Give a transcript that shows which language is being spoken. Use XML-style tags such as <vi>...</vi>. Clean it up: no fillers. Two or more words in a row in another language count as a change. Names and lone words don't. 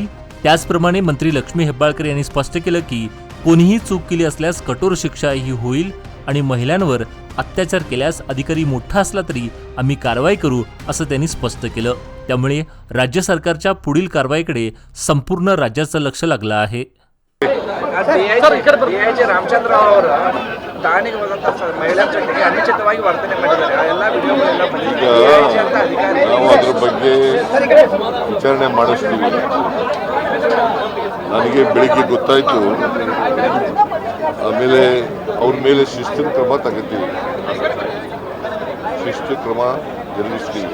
<mr>त्याचप्रमाणे मंत्री लक्ष्मी हेब्बाळकर यांनी स्पष्ट केलं की कोणीही चूक केली असल्यास कठोर शिक्षाही होईल आणि महिलांवर अत्याचार केल्यास अधिकारी मोठा असला तरी आम्ही कारवाई करू असं त्यांनी स्पष्ट केलं। त्यामुळे राज्य सरकारच्या पुढील कारवाईकडे संपूर्ण राज्याचं लक्ष लागलं आहे।</mr> <kn>ರಾಮಚಂದ್ರರಾವ್ ಠಾಣೆಗೆ ಹೋದಂತ ಮಹಿಳಾ ಜೊತೆಗೆ ಅನುಚಿತವಾಗಿ ವರ್ತನೆ ಮಾಡಿದ್ದಾರೆ ಎಲ್ಲ ವಿಡಿಯೋಗಳೆಲ್ಲ ಬಂದಿದೆ ಅಂತ ಅಧಿಕಾರಿ ನಾವು ಅದರ ಬಗ್ಗೆ ವಿಚಾರಣೆ ಮಾಡಿಸ್ತೀವಿ। ನನಗೆ ಬೆಳಿಗ್ಗೆ ಗೊತ್ತಾಯಿತು, ಆಮೇಲೆ ಅವ್ರ ಮೇಲೆ ಶಿಸ್ತಿನ ಕ್ರಮ ತಗೋತೀವಿ, ಶಿಸ್ತು ಕ್ರಮ ಜರುಗಿಸ್ತೀವಿ।</kn>